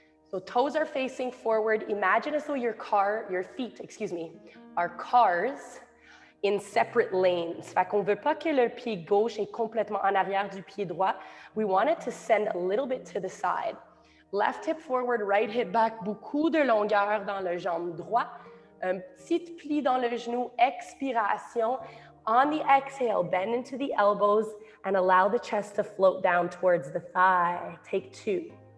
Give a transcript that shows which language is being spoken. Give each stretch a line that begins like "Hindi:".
English: So toes are facing forward. Imagine as though your feet, are cars in separate lanes.
French: Fait qu'on veut pas que le pied gauche est complètement en arrière du pied droit.
English: We want it to send a little bit to the side. Left hip forward, right hip back.
French: Beaucoup de longueur dans le jambe droit. Un petit pli dans le genou. Expiration.
English: On the exhale, bend into the elbows and allow the chest to float down towards the thigh. Take 2.